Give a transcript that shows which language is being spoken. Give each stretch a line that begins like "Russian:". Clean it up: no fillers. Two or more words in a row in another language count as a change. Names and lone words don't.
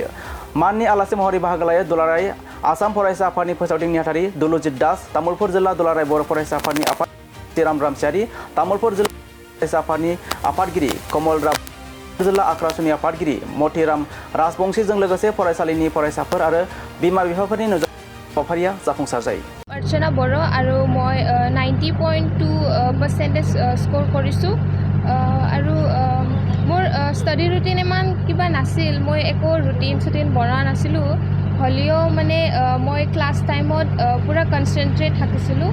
Bodo: माननि आलासि महरै बाहागो लायो दुलाराय आसाम फरायसा आफादनि फोसावदिं नेहाथारि दुलुजित दास, तामुलपुर जिल्ला दुलाराय बर' फरायसा आफादनि आफाद श्रीराम रामसियारि, तामुलपुर जिल्ला फरायसा आफादनि आफादगिरि कमल राम, जिल्ला आक्रासुनि आफादगिरि मतिराम राजबंशीजों लोगोसे फरायसालिनि फरायसाफोर आरो बिमा बिफाफोरनि हाबाफारिया जाफुंसार जायो।
Assamese: अर्चना बर' आरो মই 90.2% स्कोर কৰিছোঁ আৰু মোৰ
English: study routine
Assamese: ইমান কিবা নাছিল। মই একো ৰুটিন বনোৱা নাছিলোঁ, হ'লেও মানে মই ক্লাছ টাইমত পুৰা কনচেনট্ৰেট থাকিছিলোঁ।